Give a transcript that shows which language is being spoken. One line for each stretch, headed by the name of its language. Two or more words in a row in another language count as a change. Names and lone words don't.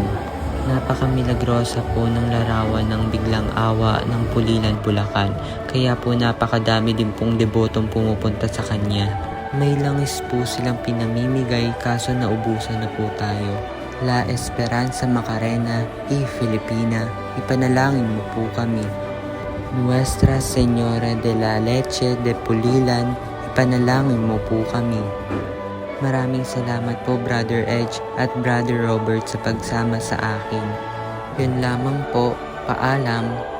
Filipino: Napakamilagrosa po ng larawan ng Biglang Awa ng Pulilan, Bulacan, kaya po napakadami din pong debotong pumupunta sa kanya. May langis po silang pinamimigay kaso naubusan na po tayo. La Esperanza Macarena y Filipina, ipanalangin mo po kami. Nuestra Señora de la Leche de Pulilan, ipanalangin mo po kami. Maraming salamat po Brother Edge at Brother Robert sa pagsama sa akin. Yun lamang po, paalam.